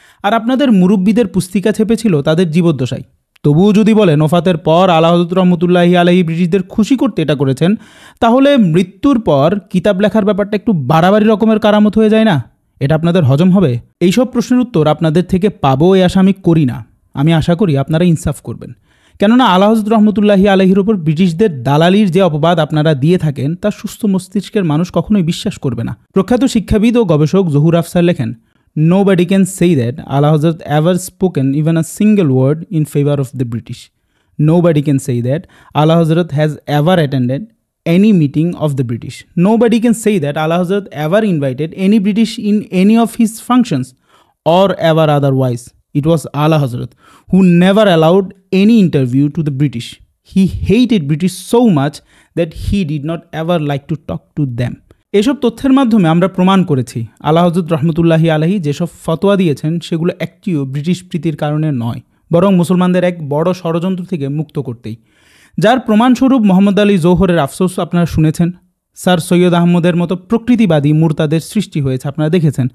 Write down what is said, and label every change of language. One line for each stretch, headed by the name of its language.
Bangla: আর আপনাদের মুরব্বীদের পুস্তিকা ছেপেছিল তাদের জীবদ্দশায়। তবুও যদি বলেন ওফাতের পর আলা হযরত রহমতুল্লাহি আলাইহি ব্রিটিশদের খুশি করতে এটা করেছেন, তাহলে মৃত্যুর পর কিতাব লেখার ব্যাপারটা একটু বাড়াবাড়ি রকমের কারামত হয়ে যায় না? এটা আপনাদের হজম হবে? এইসব প্রশ্নের উত্তর আপনাদের থেকে পাবো এই আশা আমি করি না। আমি আশা করি আপনারা ইনসাফ করবেন। কেননা আলা হযরত রহমতুল্লাহি আলাইহির ওপর ব্রিটিশদের দালালির যে অপবাদ আপনারা দিয়ে থাকেন তা সুস্থ মস্তিষ্কের মানুষ কখনোই বিশ্বাস করবে না। প্রখ্যাত শিক্ষাবিদ ও গবেষক জহুর আফসার লেখেন,
English: Nobody can say that Ala Hazrat ever spoken even a single word in favor of the British. Nobody can say that Ala Hazrat has ever attended any meeting of the British. Nobody can say that Ala Hazrat ever invited any British in any of his functions or ever otherwise. It was Ala Hazrat who never allowed any interview to the British. He hated British so much that he did not ever like to talk to them.
Bangla: এসব তথ্যের মাধ্যমে আমরা প্রমাণ করেছি আলা হযরত রহমতুল্লাহি আলাইহি যেসব ফতোয়া দিয়েছেন সেগুলো একটিও ব্রিটিশ প্রীতির কারণে নয়, বরং মুসলমানদের এক বড় ষড়যন্ত্র থেকে মুক্ত করতেই। যার প্রমাণস্বরূপ মোহাম্মদ আলী জৌহরের আফসোস আপনারা শুনেছেন। স্যার সৈয়দ আহমদের মতো প্রকৃতিবাদী মুরতাদের সৃষ্টি হয়েছে আপনারা দেখেছেন।